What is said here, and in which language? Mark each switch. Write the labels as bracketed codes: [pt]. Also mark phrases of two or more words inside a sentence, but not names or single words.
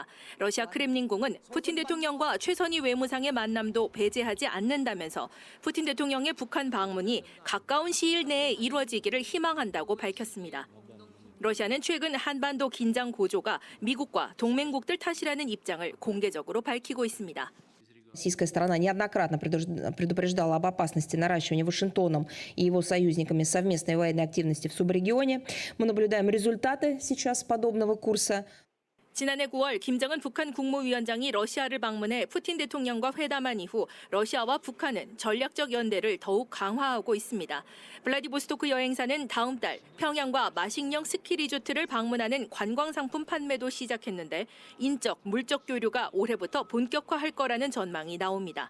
[ko] 러시아 크렘린궁은 푸틴 대통령과 최선희 외무상의 만남도 배제하지 않는다면서 푸틴 대통령의 북한 방문이 가까운 시일 내에 이루어지기를 희망한다고 밝혔습니다. 러시아는 최근 한반도 긴장 고조가 미국과 동맹국들 탓이라는 입장을 공개적으로 밝히고 있습니다. [ru] Российская сторона неоднократно предупреждала об опасности наращивания Вашингтоном и его союзниками совместной военной активности в субрегионе. Мы наблюдаем результаты сейчас подобного курса. [ko] 지난해 9월 김정은 북한 국무위원장이 러시아를 방문해 푸틴 대통령과 회담한 이후 러시아와 북한은 전략적 연대를 더욱 강화하고 있습니다. 블라디보스토크 여행사는 다음 달 평양과 마식령 스키 리조트를 방문하는 관광 상품 판매도 시작했는데 인적, 물적 교류가 올해부터 본격화할 거라는 전망이 나옵니다.